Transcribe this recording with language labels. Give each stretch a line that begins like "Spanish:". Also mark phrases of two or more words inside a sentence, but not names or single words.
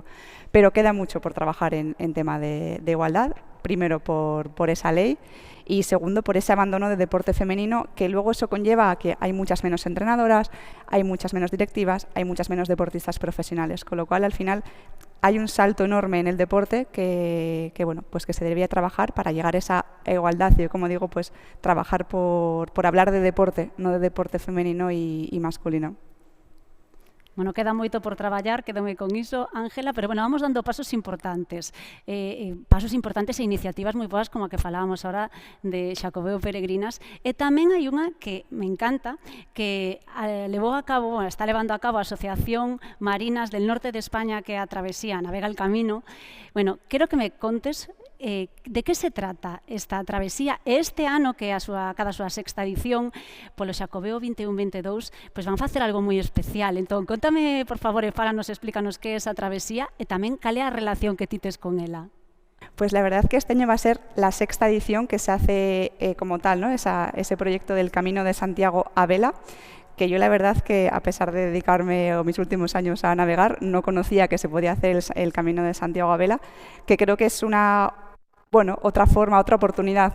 Spanish: Pero queda mucho por trabajar en tema de igualdad, primero por esa ley, y segundo, por ese abandono de deporte femenino, que luego eso conlleva a que hay muchas menos entrenadoras, hay muchas menos directivas, hay muchas menos deportistas profesionales, con lo cual al final hay un salto enorme en el deporte que bueno, pues que se debería trabajar para llegar a esa igualdad. Yo, como digo, pues trabajar por hablar de deporte, no de deporte femenino y masculino.
Galician: Bueno, queda moito por traballar, quedome con iso, Ángela, pero bueno, vamos dando pasos importantes e iniciativas moi boas como a que falábamos ahora de Xacobeo Peregrinas, e tamén hai unha que me encanta, que está levando a cabo a Asociación Marinas del Norte de España, que é a Travesía Navega el Camino. Bueno, quero que me contes de que se trata esta travesía. Este ano, que é cada súa sexta edición, polo Xacobeo 21-22, pois van facer algo moi especial. Entón, contame, por favor, e fálanos, explícanos que é esa travesía e tamén cal é a relación que ti tes con ela.
Spanish: Pues la verdad que este año va a ser la sexta edición que se hace como tal, ¿no? Ese proyecto del Camino de Santiago a vela, que yo la verdad que, a pesar de dedicarme mis últimos años a navegar, no conocía que se podía hacer el Camino de Santiago a vela, que creo que es otra forma, otra oportunidad, ¿no?